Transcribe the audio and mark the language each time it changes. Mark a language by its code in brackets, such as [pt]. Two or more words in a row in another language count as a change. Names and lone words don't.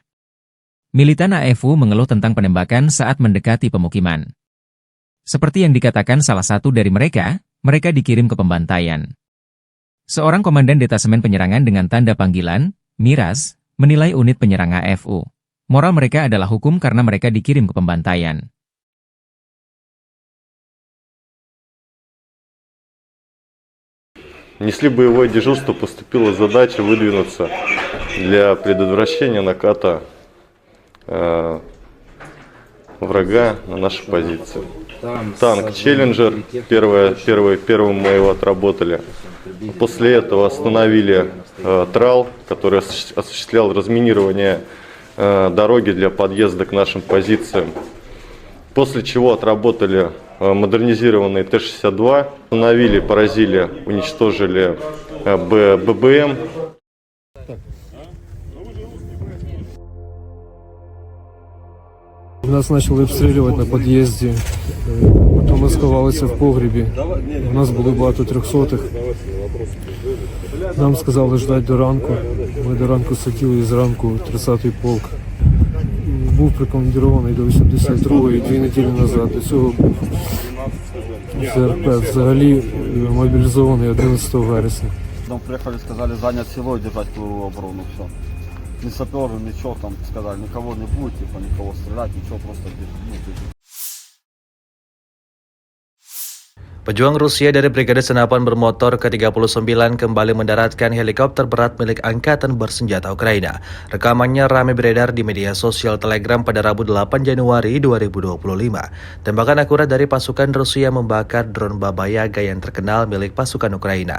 [id] Militan AFU mengeluh tentang penembakan saat mendekati pemukiman. Seperti yang dikatakan salah satu dari mereka dikirim ke pembantaian. Seorang komandan detasemen penyerangan dengan tanda panggilan, Miraz, menilai unit penyerang AFU. Moral mereka adalah hukum karena mereka dikirim ke pembantaian. [ru] Несли боевое дежурство, поступила задача выдвинуться для предотвращения наката врага на наши позиции. Танк «Челленджер», первым мы его отработали. После этого остановили трал, который осуществлял разминирование дороги для подъезда к нашим позициям. После чего отработали модернизированный Т-62, остановили, поразили, уничтожили ББМ. [uk] Нас почали обстрілювати на під'їзді, потім ми сховалися в погрібі. У нас було багато трьохсотих. Нам сказали ждати до ранку. Ми до ранку сиділи і зранку 30-й полк. Був прикомандирований до 82-ї 2 неділі назад. До цього був ЗРП. Взагалі мобілізований 11 вересня. [ru] Нам приехали, сказали занять село и держать круговую оборону, все. Ни саперы, ничего, там сказали, никого не будет, типа, никого стрелять, ничего, просто держать. [id] Pejuang Rusia dari Brigade Senapan Bermotor ke-39 kembali mendaratkan helikopter berat milik Angkatan Bersenjata Ukraina. Rekamannya ramai beredar di media sosial Telegram pada Rabu 8 Januari 2025. Tembakan akurat dari pasukan Rusia membakar drone Baba Yaga yang terkenal milik pasukan Ukraina.